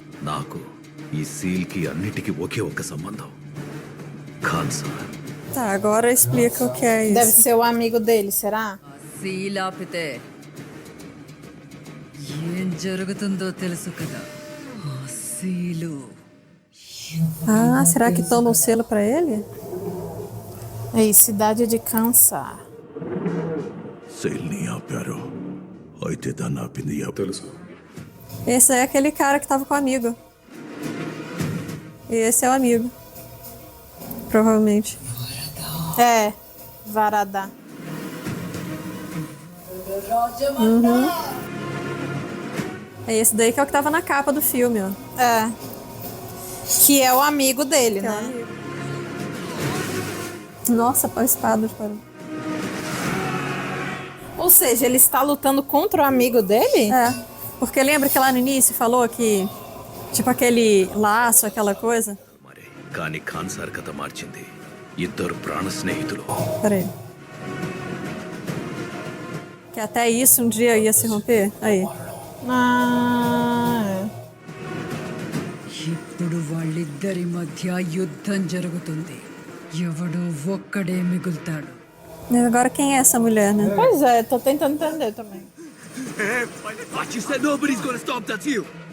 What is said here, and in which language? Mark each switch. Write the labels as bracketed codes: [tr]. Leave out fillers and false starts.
[te] నాకు ఈ సీల్ కి అన్నిటికీ ఒకే ఒక సంబంధం Khan sir [pt] Tá, agora explica o que é isso. Deve ser o amigo dele, será? [te] Seal ఆపితే ఏం జరుగుతుందో తెలుసు కదా ఆ seal [pt] Ah, será que toma o selo pra ele? Aí, cidade de Kansas. [te] సెల్ని ఆపారు అయితే దాన్ని ఆపింది తెలుసు [pt] Esse é aquele cara que tava com o amigo. Esse é o amigo. Provavelmente. É, Varadá. É esse daí que é o que tava na capa do filme, ó. É. Que é o amigo dele, Que é o né? amigo. Nossa, a espada disparou. Ou seja, ele está lutando contra o amigo dele? É, porque lembra que lá no início falou que, tipo, aquele laço, aquela coisa? [te] మరి కానీ ఖాన్సార్ కథ మార్చింది ఇద్దరు ప్రాణ స్నేహితులు [pt] Peraí. Que até isso um dia ia se romper? Aí. Ah, é. [te] ఇప్పుడు వాళ్ళిద్దరి మధ్య యుద్ధం జరుగుతుంది ఎవడో ఒక్కడే మిగులుతాడు [pt] Mas agora quem é essa mulher, né? Pois é, tô tentando entender também. [en] What you said, nobody's gonna stop that you.